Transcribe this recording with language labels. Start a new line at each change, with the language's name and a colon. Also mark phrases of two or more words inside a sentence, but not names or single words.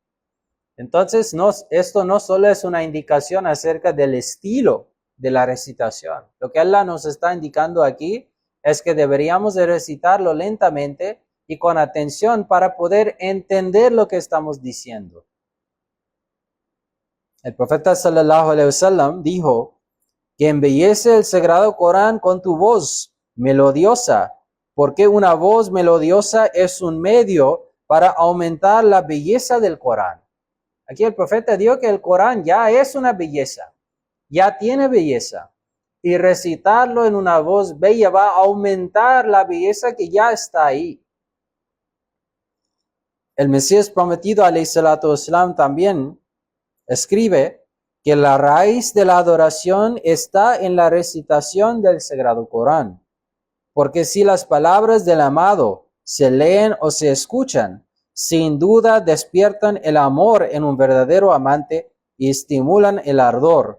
Spanish: Entonces, esto no solo es una indicación acerca del estilo de la recitación. Lo que Allah nos está indicando aquí es que deberíamos de recitarlo lentamente y con atención para poder entender lo que estamos diciendo. El profeta
Arabic: صلى الله عليه وسلم
Spanish: dijo que embellece el Sagrado Corán con tu voz melodiosa, porque una voz melodiosa es un medio para aumentar la belleza del Corán. Aquí el profeta dijo que el Corán ya es una belleza, ya tiene belleza, y recitarlo en una voz bella va a aumentar la belleza que ya está ahí. El Mesías prometido,
Arabic: عليه الصلاة والسلام,
Spanish: también escribe que la raíz de la adoración está en la recitación del Sagrado Corán. Porque si las palabras del amado se leen o se escuchan, sin duda despiertan el amor en un verdadero amante y estimulan el ardor.